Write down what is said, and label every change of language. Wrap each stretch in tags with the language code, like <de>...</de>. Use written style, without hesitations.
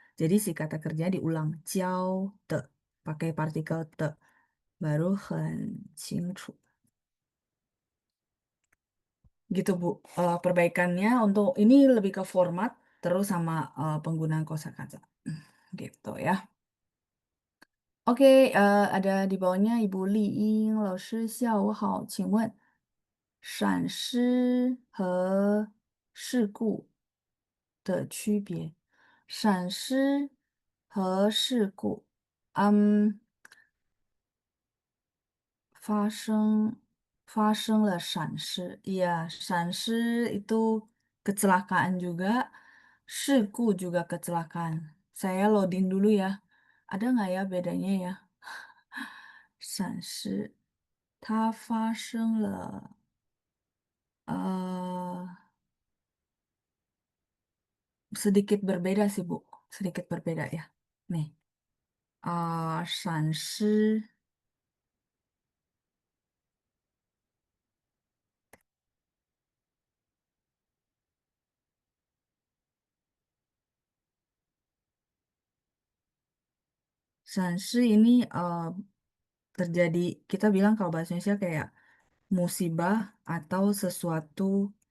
<id>Jadi si kata kerja diulang. Jiao te pakai partikel te baru 很清楚. Gitu Bu. Perbaikannya untuk ini lebih ke format terus sama penggunaan kosakata. Gitu ya. Oke, ada di bawahnya</id> <zh>Ibu Li Ying, 老师下午好，请问闪失和事故的区别？闪失和事故，嗯，发生发生了闪失,</zh> <id>iya, 闪失 itu kecelakaan juga, 事故 juga kecelakaan. Saya loading dulu ya. Ada nggak ya bedanya ya? 闪失.</id> <zh>它发生了，</zh> <id>呃，sedikit berbeda sih, Bu. Sedikit berbeda ya. Nih, 闪失ini terjadi, kita bilang kalau bahasa Indonesia kayak musibah atau sesuatu</id>